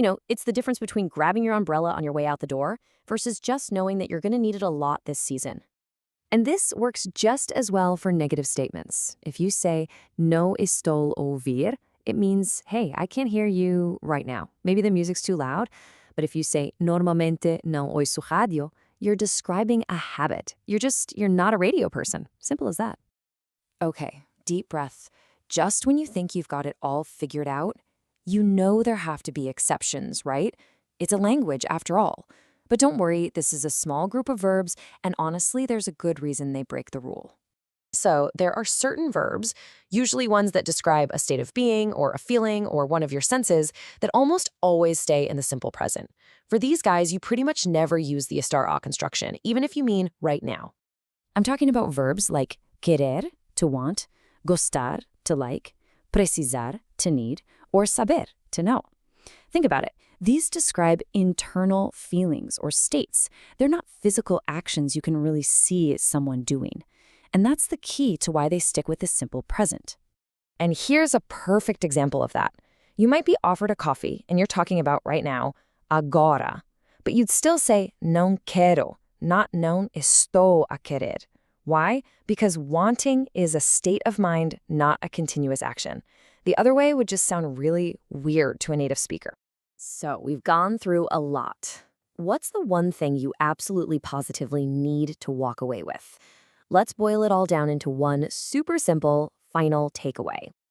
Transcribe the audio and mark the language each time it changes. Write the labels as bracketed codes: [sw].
[en] It's the difference between grabbing your umbrella on your way out the door versus just knowing that you're going to need it a lot this season. And this works just as well for negative statements. If you say, [pt] no estou a ouvir, [en] it means, hey, I can't hear you right now. Maybe the music's too loud. But if you say, [pt] normalmente não ouço rádio, [en] you're describing a habit. You're not a radio person. Simple as that. Okay, deep breath. Just when you think you've got it all figured out, you know there have to be exceptions, right? It's a language after all. But don't worry, this is a small group of verbs, and honestly, there's a good reason they break the rule. So there are certain verbs, usually ones that describe a state of being or a feeling or one of your senses, that almost always stay in the simple present. For these guys, you pretty much never use the estar a construction, even if you mean right now. I'm talking about verbs like querer, to want, gostar, to like, precisar, to need, or saber, to know. Think about it. These describe internal feelings or states. They're not physical actions you can really see someone doing. And that's the key to why they stick with the simple present. And here's a perfect example of that. You might be offered a coffee, and you're talking about right now, agora. But you'd still say [pt] não quero, [en] not [pt] não estou a querer. [en] Why? Because wanting is a state of mind, not a continuous action. The other way would just sound really weird to a native speaker. So we've gone through a lot. What's the one thing you absolutely positively need to walk away with? Let's boil it all down into one super simple final takeaway.